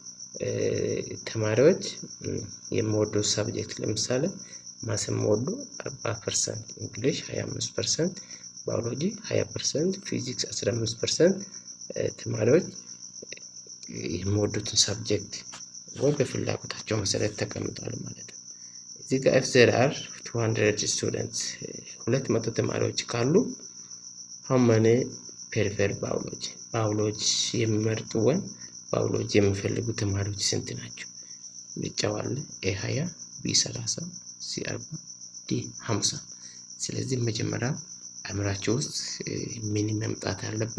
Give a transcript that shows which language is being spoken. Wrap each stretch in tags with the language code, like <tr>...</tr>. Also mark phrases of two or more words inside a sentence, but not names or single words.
<am>ተማሪዎች የሚወዱ ሳብጀክት ለምሳሌ ማስ የሚወዱ 40%፣ እንግሊሽ 25%፣ ባዮሎጂ 20%፣ ፊዚክስ 15% ተማሪዎች የሚወዱትን ሳብጀክት ወይ በፍላጎታቸው መሰረት ተቀምጧል ማለት ነው። እዚህ ጋር</am> <en>if there are 200 students</en> <am>200 ተማሪዎች ካሉ</am> <en>how many prefer</en> <am>ባዮሎጂ የሚመርጡ ወይ ባዮሎጂ የሚፈልጉ ተማሪዎች ስንት ናቸው? ምርጫው አለ ኤ 20፣ ቢ 30፣ ሲ 40፣ ዲ 50። ስለዚህ መጀመሪያ አእምራችሁ ውስጥ ምን መምጣት አለበት?</am>